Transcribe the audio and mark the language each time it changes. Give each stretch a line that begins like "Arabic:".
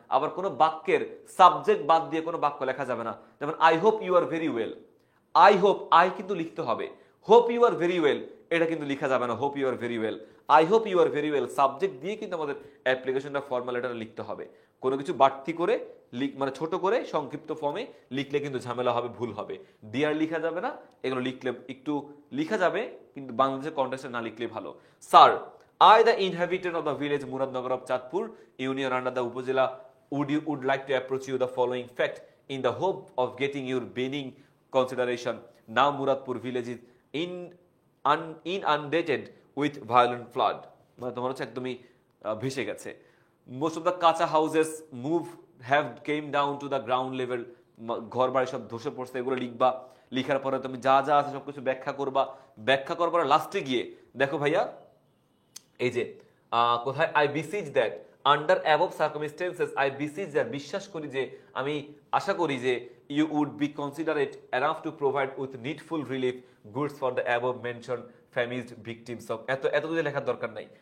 Bangla: আবার কোনো বাক্যের সাবজেক্ট বাদ দিয়ে কোনো বাক্য লেখা যাবে না। যেমন
English: I hope you are very well,
Bangla: I hope, I কিন্তু লিখতে হবে,
English: hope you are very well
Bangla: এটা কিন্তু লিখা যাবে না, hope you are very well.
English: I hope you are very well
Bangla: subject দিয়ে কিন্তু আমাদের অ্যাপ্লিকেশনটা ফর্মাল এটা লিখতে হবে। কোনো কিছু বাড়তি করে মানে ছোট করে সংক্ষিপ্ত ফর্মে লিখলে কিন্তু ঝামেলা হবে, ভুল হবে। ডিয়ার লিখা যাবে না, এগুলো লিখলে একটু লিখা যাবে, কিন্তু বাংলাদেশের কন্টেক্সটে না লিখলেই ভালো।
English: Sir, I, the inhabitant of the village Muradnagar of Chatpur, union under the Upazila, would like to approach you the following fact in the hope of getting your benign consideration. Now Muradpur village is inundated with violent flood.
Bangla: মানে তোমার হচ্ছে একদমই ভেসে গেছে।
English: Most of the কাঁচা houses have came down to the ground level.
Bangla: ঘর বাড়ি সব ধসে পড়ছে, এগুলো লিখবা। লিখার পরে তুমি যা যা আছে সবকিছু ব্যাখ্যা করবা। ব্যাখ্যা করবার লাস্টে গিয়ে দেখো ভাইয়া, এই যে কোথায়
English: I beseech that under above circumstances,
Bangla: I বিসিজ that বিশ্বাস করি যে, আমি আশা করি যে,
English: you would be considerate enough to provide with needful relief goods for the above mention famished victims of,
Bangla: এত কিছু লেখার দরকার নাই।